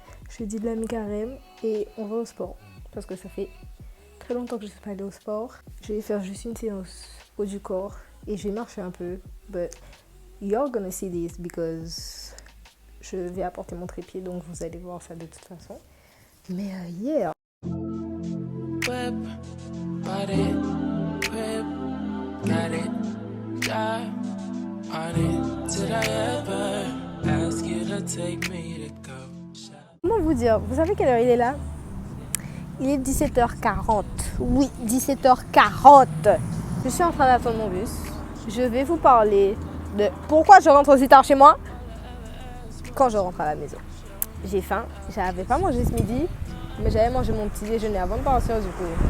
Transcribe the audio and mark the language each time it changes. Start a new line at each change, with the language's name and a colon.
French: Jeudi de la mi-carême et on va au sport. Parce que ça fait très longtemps que je ne suis pas allée au sport. Je vais faire juste une séance haut du corps et je vais marcher un peu.
English: But you're gonna see this because
French: je vais apporter mon trépied, donc vous allez voir ça de toute façon. Mais yeah. Whip, body, whip, got it, die, on it.
English: Did I ever ask you to take me to go?
French: Comment vous dire? Vous savez quelle heure il est là? Il est 17h40. Oui, 17h40. Je suis en train d'attendre mon bus. Je vais vous parler de pourquoi je rentre aussi tard chez moi quand je rentre à la maison. J'ai faim. J'avais pas mangé ce midi, mais j'avais mangé mon petit déjeuner avant de partir du coup.